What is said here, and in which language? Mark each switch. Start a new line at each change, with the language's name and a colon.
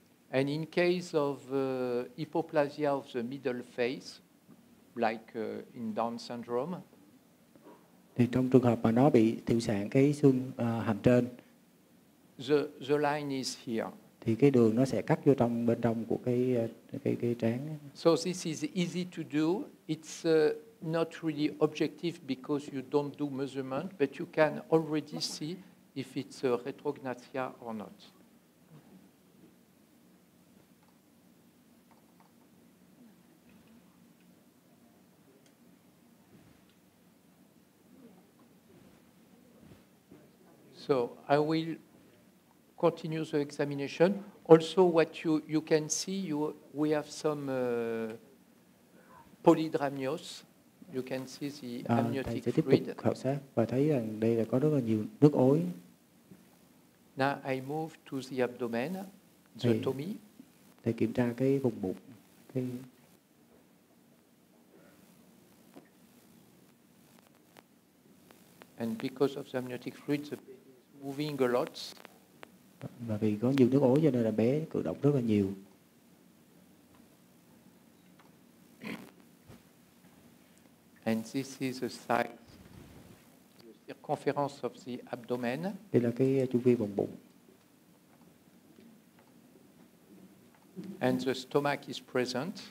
English: And in case of hypoplasia of the middle face, like in Down syndrome,
Vietnamese: thì trong trường hợp mà nó bị thiểu sản cái xương hàm trên,
English: the line is here.
Vietnamese: Thì cái đường nó sẽ cắt vô trong bên trong của cái trán.
English: So this is easy to do. It's not really objective because you don't do measurement, but you can already see if it's a retrognathia or not. So I will continue the examination. Also, what you can see, we have some polydramnios. You can see the amniotic
Vietnamese: thầy sẽ tiếp
English: fluid.
Vietnamese: tục khảo sát và thấy rằng đây là có rất là nhiều nước ối.
English: Now I move to the abdomen, the tummy.
Vietnamese: Thầy kiểm tra cái vùng bụng.
English: And because of the amniotic fluid, the baby is moving a lot.
Vietnamese: Và vì có nhiều nước ối cho nên là bé cử động rất là nhiều.
English: And this is the size, the circumference of the abdomen.
Vietnamese: Đây là cái chu vi vòng bụng.
English: And the stomach is present.